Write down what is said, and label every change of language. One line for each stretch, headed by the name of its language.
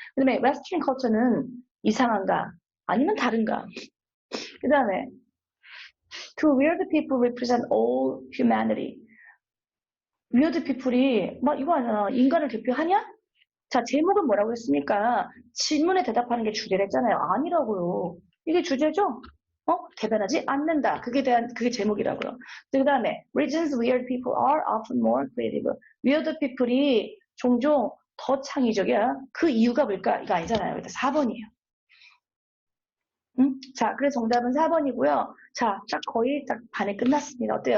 Korean: 그 다음에 Western culture는 이상한가? 아니면 다른가? 그 다음에
English: To weird people represent all humanity.
Korean: weird people이 막 이거 아니야. 인간을 대표하냐? 자, 제목은 뭐라고 했습니까? 질문에 대답하는 게 주제랬잖아요. 아니라고요. 이게 주제죠? 대변하지 않는다. 그게 제목이라고요. 그 다음에,
English: reasons weird people are often more creative.
Korean: weird people이 종종 더 창의적이야. 그 이유가 뭘까? 이거 아니잖아요. 그래서 4번이에요. 자, 그래서 정답은 4번이고요. 자, 딱 거의 딱 반에 끝났습니다. 어때요?